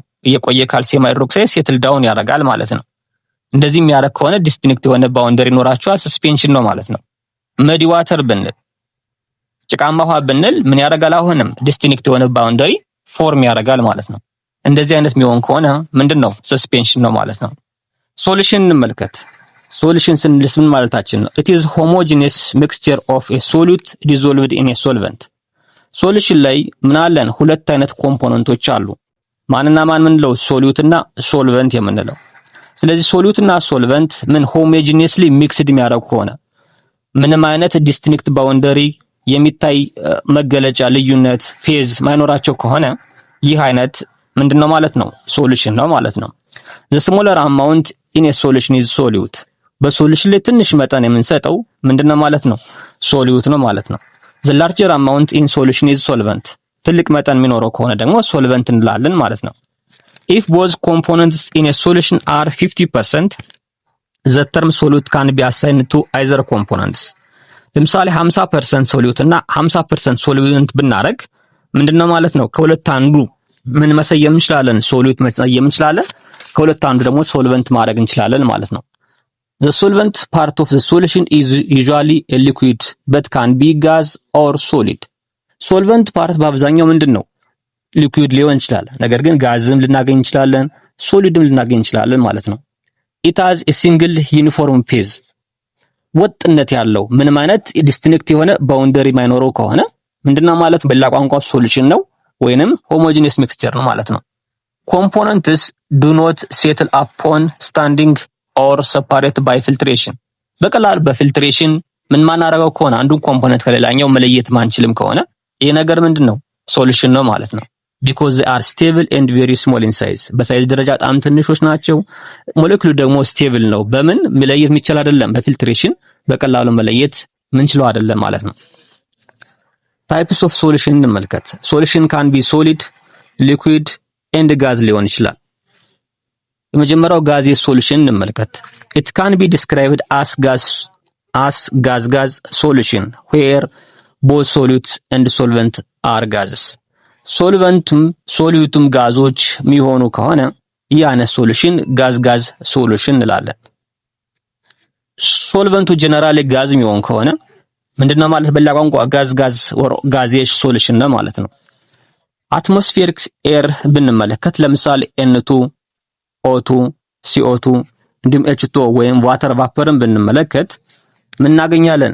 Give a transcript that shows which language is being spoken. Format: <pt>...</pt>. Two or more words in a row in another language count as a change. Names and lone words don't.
<am>እየቆየ</am> <en>calcium hydroxide settle down</en> <am>ያደርጋል ማለት ነው። እንደዚህ የሚያደርግ ከሆነ ዲስቲንክት የሆነ ባውንደሪ ይኖራቸዋል፣ ሰስፔንሽን ነው ማለት ነው።</am> <en>muddy water</en> <am>ብንል ጭቃማ ውሃ ብንል ምን ያደርጋል? አሁንም ዲስቲንክት የሆነ</am> <en>boundary form</en> <am>ያደርጋል ማለት ነው። እንደዚህ አይነት የሚሆን ከሆነ ምንድነው? ሰስፔንሽን ነው ማለት ነው። ሶሉሽን እንመልከት። ሶሉሽን ስንልስ ምን ማለታችን ነው?</am> <en>it is homogeneous mixture of a solute dissolved in a solvent።</en> <am>ሶሉሽን ላይ ምን አለን? ሁለት አይነት ኮምፖነንቶች አሉ። ማንና ማን ምንለው? ሶሉት እና ሶልቨንት የምንለው። ስለዚህ ሶሉት እና ሶልቨንት ምን</am> <en>homogeneously mixed</en> <am>የሚያደርጉ ከሆነ ምንም አይነት</am> <en>distinct boundary</en> <am>የሚታይ መገለጫ ልዩነት ፌዝ ማይኖራቸው ከሆነ ይህ አይነት ምንድነው ማለት ነው? ሶሉሽን ነው ማለት ነው።</am> <en>the smaller amount in a solution is solute።</en> <am>በሶሉሽን ላይ ትንሽ መጠን የምንሰጠው ምንድነው ማለት ነው? ሶሉት ነው ማለት ነው።</am> <en>the larger amount in solution is solvent።</en> <am>ትልቅ መጠን የሚኖረው ከሆነ ደግሞ ሶልቨንት እንላለን ማለት ነው።</am> <en>if both components in a solution are 50%, the term solute can be assigned to either components።</en> <am>ለምሳሌ 50% ሶሉት እና 50% ሶልቨንት ብናረግ ምንድነው ማለት ነው? ከሁለት አንዱ ምን መሰየም እንችላለን? ሶሉት መሰየም እንችላለን። ከሁለት አንዱ ደግሞ ሶልቨንት ማድረግ እንችላለን ማለት ነው።</am> <en>the solvent part of the solution is usually a liquid but can be gas or solid። solvent part</en> <am>በአብዛኛው ምንድነው? ሊኩዊድ ሊሆን ይችላል። ነገር ግን ጋዝም ልናገኝ እንችላለን፣ ሶሊድም ልናገኝ እንችላለን ማለት ነው።</am> <en>it has a single uniform phase።</en> <am>ወጥነት ያለው ምንም አይነት ዲስቲንክት የሆነ ባውንደሪ ማይኖረው ከሆነ ምንድነው ማለት? በሌላ ቋንቋ ሶሉሽን ነው ወይንም ሆሞጂኒየስ ሚክስቸር ነው ማለት ነው።</am> <en>components do not settle upon standing or separate by filtration።</en> <am>በቀላል በፊልትሬሽን ምን ማናረጋው ከሆነ አንዱን ኮምፖነንት ከሌላኛው መለየት ማንችልም ከሆነ ይሄ ነገር ምንድነው? ሶሉሽን ነው ማለት ነው።</am> <en>because they are stable and very small in size።</en> <am>በሳይዝ ደረጃ በጣም ትንሾች ናቸው። ሞለኪውሉ ደግሞ ስቴብል ነው። በምን መለየት የሚቻል አይደለም፣ በፊልትሬሽን በቀላሉ መለየት ምንችለው አይደለም ማለት ነው።</am> <en>types of solution</en> <am>እንመልከት።</am> <en>solution can be solid, liquid and gas</en> <am>ሊሆን ይችላል። የመጀመሪያው</am> <en>gas solution</en> <am>እንመልከት።</am> <en>it can be described as gas solution where both solutes and solvent are gases።</en> <am>ሶሉቱም ጋዞች የሚሆኑ ከሆነ ይህ አይነት ሶሉሽን</am> <en>gas solution</en> <am>እንላለን። ሶልቨንቱ</am> <en>generally gas</en> <am>የሚሆን ከሆነ ምንድነው ማለት? በሌላ ቋንቋ</am> <en>gaseous solution</en> <am>ነው ማለት ነው።</am> <en>atmospheric air</en> <am>ብንመለከት ለምሳሌ N2፣ O2፣ CO2 እንዲሁም H2 ወይም</am> <en>water vapor</en> <am>ብንመለከት ምን እናገኛለን?</am>